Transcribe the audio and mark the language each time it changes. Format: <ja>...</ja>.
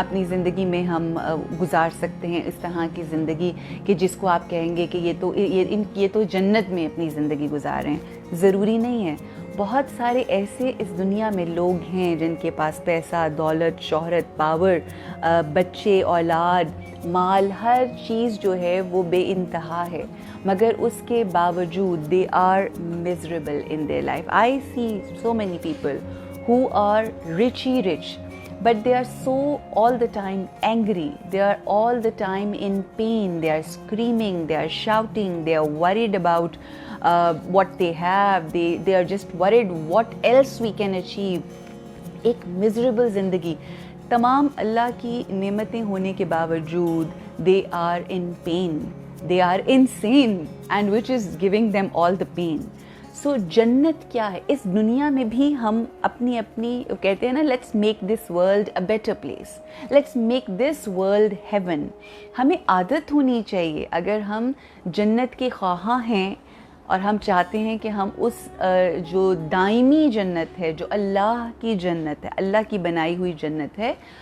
<ur>زندگی میں ہم گزار سکتے ہیں اس طرح کی زندگی کہ جس کو آپ کہیں گے کہ یہ تو جنت میں اپنی زندگی گزار رہے ہیں۔ ضروری نہیں ہے۔ بہت سارے ایسے اس دنیا میں لوگ ہیں جن کے پاس پیسہ، دولت، شہرت، پاور، بچے، اولاد، مال، ہر چیز جو ہے وہ بے انتہا ہے، مگر اس کے باوجود</ur> <en>they are miserable in their life. I see so many people who are rich, but they are so all the time angry, they are all the time in pain, they are screaming, they are shouting, they are worried about what they have, they are just worried what else we can achieve.</en> <ur>ایک miserable زندگی، تمام اللہ کی نعمتیں ہونے کے باوجود</ur> <en>they are in pain, they are insane, and which is giving them all the pain.</en> <ur>سو جنت کیا ہے؟ اس دنیا میں بھی ہم اپنی کہتے ہیں نا،</ur> <en>Let's make this world a better place, let's make this world heaven.</en> <ur>ہمیں عادت ہونی چاہیے، اگر ہم جنت کے خواہاں ہیں اور ہم چاہتے ہیں کہ ہم اس جو دائمی جنت ہے، جو اللہ کی جنت ہے، اللہ کی بنائی ہوئی جنت ہے،</ur>